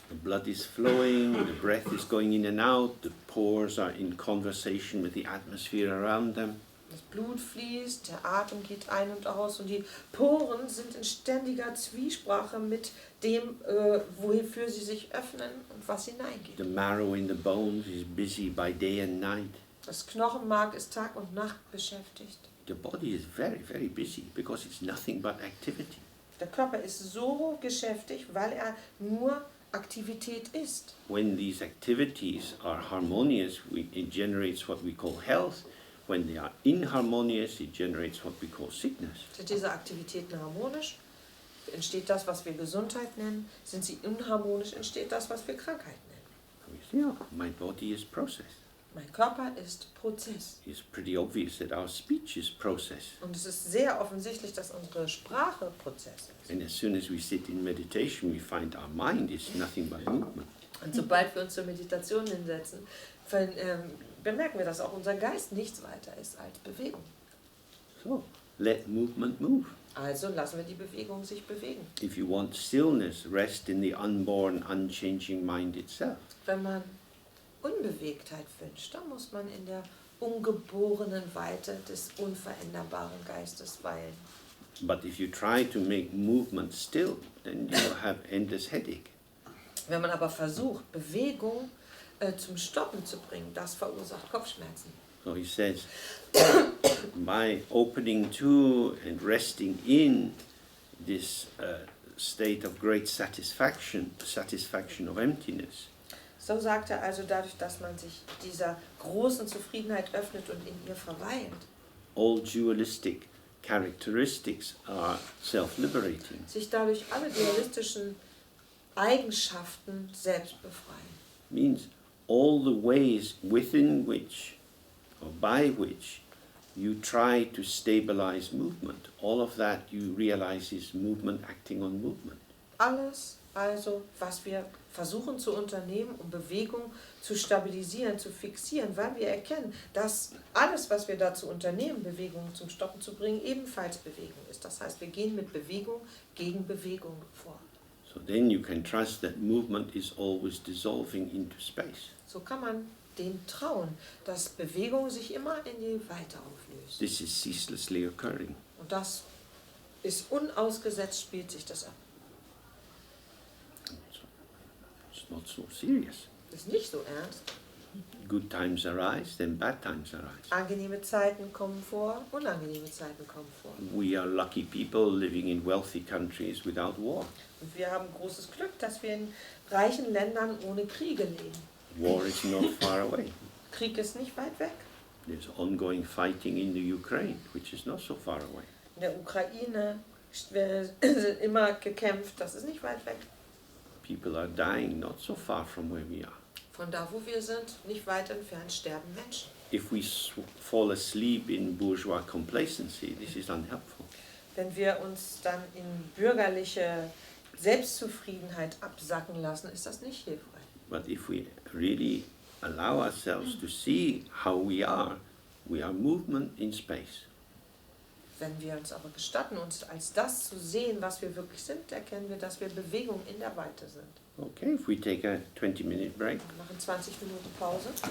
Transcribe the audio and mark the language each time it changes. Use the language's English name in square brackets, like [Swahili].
[English] The blood is flowing, the breath is going in and out, the pores are in conversation with the atmosphere around them. [German] Das Blut fließt, der Atem geht ein und aus und die Poren sind in ständiger Zwiesprache mit dem, wofür sie sich öffnen und was hineingeht. [English] The marrow in the bones is busy by day and night. [German] Das Knochenmark ist Tag und Nacht beschäftigt. [English] The body is very, very busy because it's nothing but activity. [German] Der Körper ist so geschäftig, weil er nur Aktivität ist. [English] When these activities are harmonious, it generates what we call health. When they are inharmonious, it generates what we call sickness. [German] Sind diese Aktivitäten harmonisch, entsteht das, was wir Gesundheit nennen. Sind sie inharmonisch, entsteht das, was wir Krankheit nennen. [English] We say, oh, my body is process. [German] Mein Körper ist Prozess. [English] It's pretty obvious that our speech is process. [German] Und es ist sehr offensichtlich, dass unsere Sprache Prozess ist. [English] And as soon as we sit in meditation, we find our mind is nothing but movement. [German] Und sobald wir uns zur Meditation hinsetzen, bemerken wir, dass auch unser Geist nichts weiter ist als Bewegung. [English] So, let movement move. [German] Also lassen wir die Bewegung sich bewegen. [English] If you want stillness, rest in the unborn, unchanging mind itself. [German] Wenn man Unbewegtheit wünscht, dann muss man in der ungeborenen Weite des unveränderbaren Geistes weilen. [English] But if you try to make movement still, then you will have endless headache. [German] Wenn man aber versucht, Bewegung zum Stoppen zu bringen, das verursacht Kopfschmerzen. [English] So he says, by opening to and resting in this state of great satisfaction of emptiness, [German] So sagt er also, dadurch, dass man sich dieser großen Zufriedenheit öffnet und in ihr verweilt, [English] all dualistic characteristics are self-liberating. [German] sich dadurch alle dualistischen Eigenschaften selbst befreien. [English] Means all the ways within which or by which you try to stabilize movement, all of that you realize is movement acting on movement. [German] Alles also, was wir versuchen zu unternehmen, um Bewegung zu stabilisieren, zu fixieren, weil wir erkennen, dass alles, was wir dazu unternehmen, Bewegung zum Stoppen zu bringen, ebenfalls Bewegung ist. Das heißt, wir gehen mit Bewegung gegen Bewegung vor. [English] So then you can trust that movement is always dissolving into space. [German] So kann man dem trauen, dass Bewegung sich immer in die Weite auflöst. [English] This is ceaselessly occurring. [German] Und das ist unausgesetzt, spielt sich das ab. [English] It's not so serious. [German] Das ist nicht so ernst. [English] Good times arise, then bad times arise. [German] Angenehme Zeiten kommen vor, unangenehme Zeiten kommen vor. [English] We are lucky people living in wealthy countries without war. [German] Und wir haben großes Glück, dass wir in reichen Ländern ohne Kriege leben. [English] War is not far away. [German] Krieg ist nicht weit weg. [English] There's ongoing fighting in the Ukraine, which is not so far away. [German] In der Ukraine wird immer gekämpft, das ist nicht weit weg. [English] People are dying not so far from where we are. [German] Von da, wo wir sind, nicht weit entfernt, sterben Menschen. [English] If we fall asleep in bourgeois complacency, this is unhelpful. [German] Wenn wir uns dann in bürgerliche Selbstzufriedenheit absacken lassen, ist das nicht hilfreich. [English] But if we really allow ourselves to see how we are movement in space. [German] Wenn wir uns aber gestatten, uns als das zu sehen, was wir wirklich sind, erkennen wir, dass wir Bewegung in der Weite sind. [English] Okay, if we take a 20-minute break. [German] Wir machen 20 Minuten Pause.